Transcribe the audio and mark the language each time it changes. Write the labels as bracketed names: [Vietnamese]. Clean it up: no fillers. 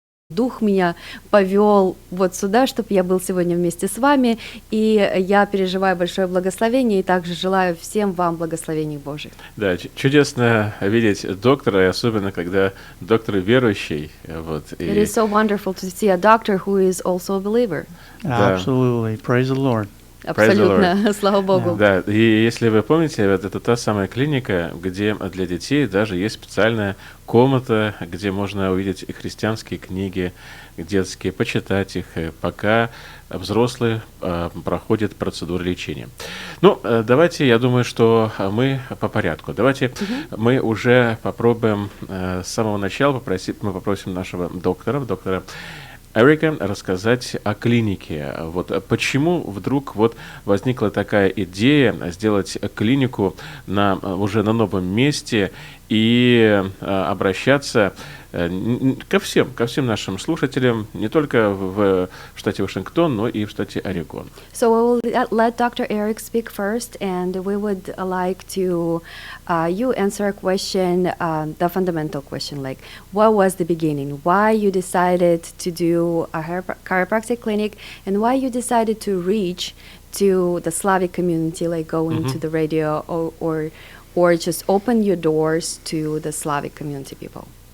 [Russian] Дух меня повел вот сюда, чтобы я был сегодня вместе с вами, и я переживаю большое благословение, и также желаю всем вам благословений Божьих. Да, чудесно видеть доктора, и особенно когда доктор верующий. Вот, [English] It is so wonderful to see a doctor who is also a believer. [Russian] Да. [English] Absolutely. Praise the Lord. [Russian] Абсолютно, слава Богу. Да, и если вы помните, вот это та самая клиника, где для детей даже есть специальная комната, где можно увидеть и христианские книги детские, почитать их, пока взрослые проходят процедуру лечения. Ну, давайте, я думаю, что мы по порядку. Давайте мы уже попробуем с самого начала мы попросим нашего доктора Эрика рассказать о клинике. Вот почему вдруг вот возникла такая идея сделать клинику уже на новом месте и обращаться ко всем нашим слушателям, не только в штате Вашингтон, но и в штате Орегон. [English] So we will let Dr. Eric speak first, and we would like to you answer a question, the fundamental question, like what was the beginning, why you decided to do a chiropractic clinic, and why you decided to reach to the Slavic community, like going to the radio or just open your doors to the Slavic community people.